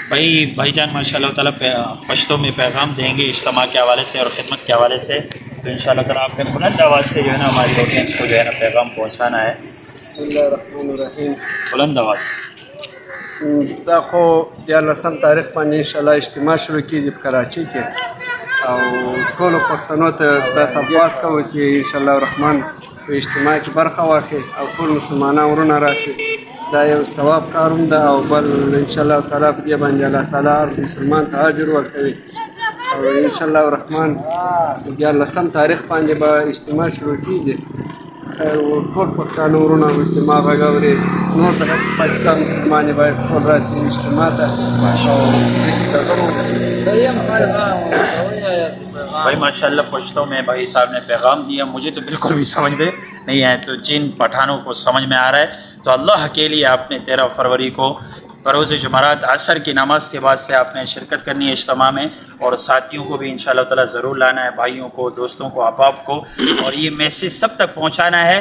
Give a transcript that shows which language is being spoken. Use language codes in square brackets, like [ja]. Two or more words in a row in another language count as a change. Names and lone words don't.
[ur] بھائی جان [ar] ماشاء اللہ تعالیٰ [ur] پشتوں میں پیغام دیں گے اجتماع کے حوالے سے اور خدمت کے حوالے سے، تو [ar] ان شاء اللہ تعالیٰ [ur] آپ نے بلند آواز سے جو ہے نا ہماری آڈینس کو جو ہے نا پیغام پہنچانا ہے. [ar] بسم الله الرحمن الرحیم. [ur] بلند آواز. [ps] دا خو دیارلسم تاریخ باندې انشاءالله اجتماع شروع کیږي په کراچۍ کې، او ټولو پښتنو ته دا تپاس کوو چې [ar] انشاءالله الرحمن [ps] په اجتماع کې برخه واخلي او ټول مسلمانان ورونه راشي. دا یو ثواب کار هم ده، او بل [ar] انشاءالله تعالی [ps] په دې باندې [ar] الله تعالی [ps] هر مسلمان ته اجر ورکوي. او [ar] انشاءالله الرحمن [ps] دیارلسم تاریخ باندې به اجتماع شروع کیږي. ټول پښتانه ورونه اجتماع غږ اوري، نور د پاکستان مسلمان یې باید ټول راشي اجتماع ته. [ur] بھائی [ar] ماشاء اللہ [ur] پشتوں میں بھائی صاحب نے پیغام دیا، مجھے تو بالکل بھی سمجھ میں نہیں آیا، تو جن پٹھانوں کو سمجھ میں آ رہا ہے تو اللہ کے لیے آپ نے 13 فروری کو بروز جمعرات عصر کی نماز کے بعد سے آپ نے شرکت کرنی ہے اجتماع میں، اور ساتھیوں کو بھی [ar] انشاءاللہ تعالیٰ [ur] ضرور لانا ہے، بھائیوں کو، دوستوں کو، احباب کو، اور یہ میسیج سب تک پہنچانا ہے.